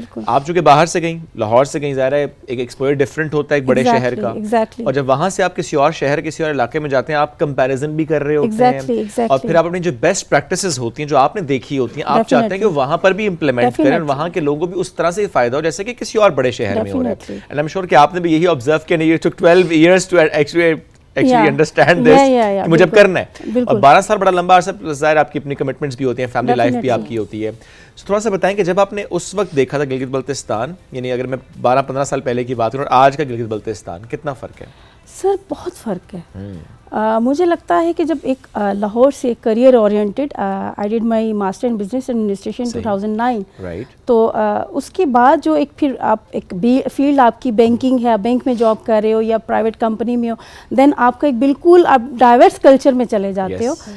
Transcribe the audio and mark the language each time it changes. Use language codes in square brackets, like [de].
[ur] آپ چونکہ باہر سے گئیں، لاہور سے گئیں، ظاہر ہے ایک ایکسپوئر ڈفرینٹ ہوتا ہے ایک بڑے شہر کا، اور جب وہاں سے آپ کسی اور شہر کسی اور علاقے میں جاتے ہیں آپ کمپیریزن بھی کر رہے ہوتے ہیں، اور پھر آپ اپنی جو بیسٹ پریکٹسز ہوتی ہیں جو آپ نے دیکھی ہوتی ہیں آپ چاہتے ہیں کہ وہاں پر بھی امپلیمنٹ کریں اور وہاں کے لوگوں کو بھی اس طرح سے فائدہ ہو جیسے کہ کسی اور بڑے شہر میں ہو رہا ہے. [en] and I am sure [ur] کہ آپ نے بھی یہی آبزرو کیا. [en] نہیں، it took 12 years to actually understand this [ur] کہ مجھے اب کرنا ہے. اور 12 سال بڑا لمبا عرصہ، ظاہر آپ کی اپنی کمٹمنٹس بھی ہوتی ہیں، فیملی لائف بھی آپ کی ہوتی ہے. تھوڑا سا بتائیں کہ جب آپ نے اس وقت دیکھا تھا گلگت بلتستان، یعنی اگر میں 12-15 سال پہلے کی بات کروں اور آج کا گلگت بلتستان، کتنا فرق ہے؟ سر بہت فرق ہے. مجھے لگتا ہے کہ جب ایک لاہور سے career oriented [en] I did my master in business administration [ur] 2009، تو اس کے بعد جو ایک پھر آپ ایک فیلڈ آپ کی بینکنگ ہے، بینک میں جاب کر رہے ہو یا پرائیویٹ کمپنی میں ہو، دین آپ کا ایک بالکل آپ ڈائیورس کلچر میں چلے جاتے ہو.